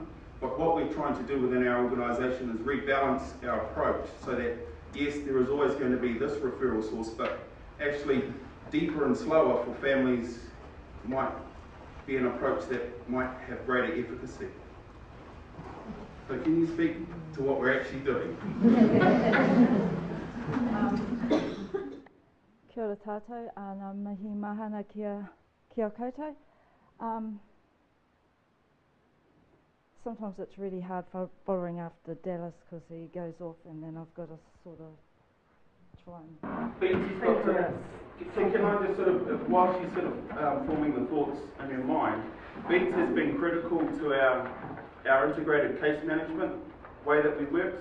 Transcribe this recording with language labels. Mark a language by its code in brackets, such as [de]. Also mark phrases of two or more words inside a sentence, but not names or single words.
[en] But what we're trying to do within our organisation is rebalance our approach so that, yes, there is always going to be this referral source, but actually deeper and slower for families might be an approach that might have greater efficacy. So can you speak to what we're actually doing? [mi] Kia ora tātou, ngā mihi mahana kia koutou. [en] Sometimes it's really hard following after Dallas because he goes off and then I've got to sort of try and... So can I just sort of, while she's sort of forming the thoughts in her mind, Beats has been critical to our integrated case management way that we work.